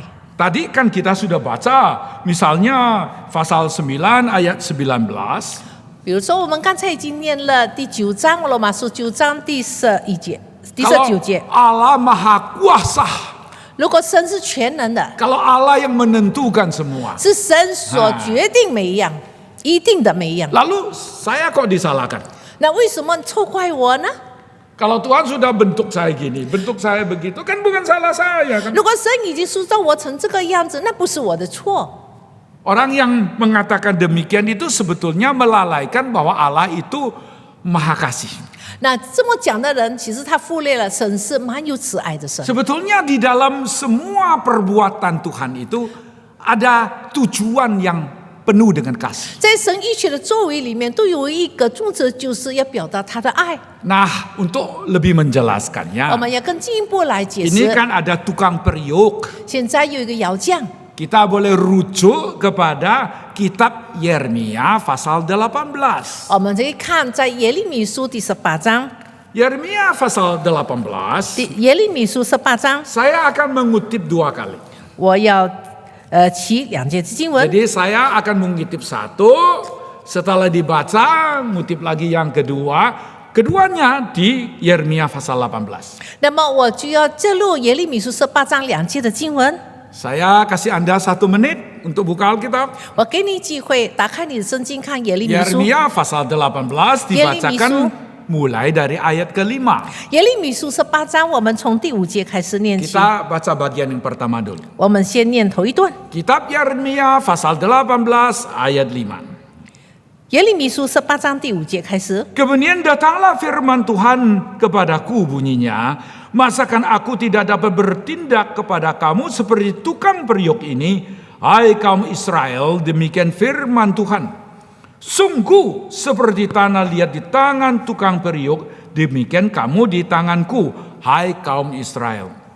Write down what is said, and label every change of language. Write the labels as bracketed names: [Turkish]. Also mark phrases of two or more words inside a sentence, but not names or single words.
[Indonesian] Tadi kan kita sudah baca, misalnya pasal 9 ayat 19. [Chinese] 比如说，我们刚才已经念了第9章，罗马书9章第11节、第 [Indonesian] Kalau [Chinese] 19节。 [Indonesian] Allah maha kuasa, [Chinese] 如果神是全能的， [Indonesian] kalau Allah yang menentukan semua, [Chinese] 是神所决定每一样，一定的每一样。 [Indonesian] lalu saya kok disalahkan? [Chinese] 那为什么错怪我呢？ [Indonesian] Kalau Tuhan sudah bentuk saya gini, bentuk saya begitu, kan bukan salah saya kan? [Chinese] 如果神已经塑造我成这个样子，那不是我的错。 [Indonesian] Orang yang mengatakan demikian itu sebetulnya melalaikan bahwa Allah itu maha kasih. [Chinese] 那这么讲的人，其实他忽略了神是蛮有慈爱的神。 [Indonesian] Sebetulnya di dalam semua perbuatan Tuhan itu ada tujuan yang penuh dengan kasih. [Chinese] 在神一切的作为里面，都有一个宗旨，就是要表达他的爱。 [Indonesian] Nah, untuk lebih [Chinese] 我 [Indonesian] menjelaskannya, [Chinese] 们要更进一步来解 [Indonesian] ini [Chinese] 释。 [Indonesian] kan ada tukang periuk. [Chinese] 现在有一个窑匠， [Indonesian] Kita boleh rujuk kepada kitab Yeremia pasal 18. [Chinese] 我们可以看在耶利米书第18章， [Indonesian] Yeremia pasal 18, [Chinese] 耶利米书18章， [Indonesian] saya akan mengutip 2 kali. [Chinese] 我要起2节经文。 [Indonesian] Jadi saya akan mengutip 1, setelah dibaca ngutip lagi yang kedua. Keduanya di Yeremia pasal 18. [Chinese] 那么我就要揭露耶利米书18章2节的经文。 [Indonesian] Saya kasih Anda 1 menit untuk buka Alkitab. [Chinese] 我给你机会，打开你的圣经，看耶利米书。 [Indonesian] Yeremia pasal 18 dibacakan mulai dari ayat ke-5. [Chinese] 耶利米书18章，我们从第5节开始念起。 [Indonesian] Kita baca bagian yang pertama dulu. [Chinese] 我们先念头一段。 [Indonesian] Kitab Yeremia pasal 18 ayat 5. [Chinese] 耶利米书18章第5节开始。 [Indonesian] Kemudian datanglah firman Tuhan kepadaku bunyinya, masakan aku tidak dapat bertindak kepada kamu seperti tukang periuk ini, hai kaum Israel, demikian firman Tuhan. Sungguh seperti tanah liat di tangan tukang periuk, demikian kamu di tanganku, hai kaum Israel.